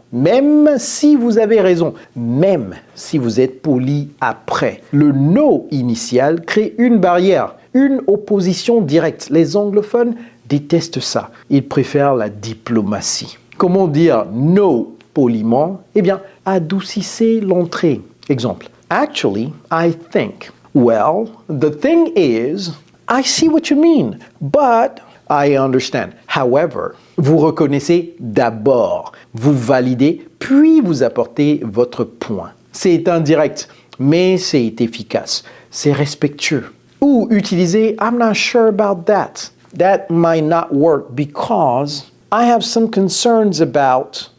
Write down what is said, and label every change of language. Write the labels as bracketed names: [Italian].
[French] Même si vous avez raison, même si vous êtes poli après. Le no initial crée une barrière, une opposition directe. Les anglophones détestent ça. Ils préfèrent la diplomatie. Comment dire no poliment? Eh bien, adoucissez l'entrée. [English] Exemple. Actually, I think. Well, the thing is, I see what you mean, but I understand. [French] However, vous reconnaissez d'abord, vous validez, puis vous apportez votre point. C'est indirect, mais c'est efficace. C'est respectueux. Ou utilisez [English] I'm not sure about that. That might not work because I have some concerns about...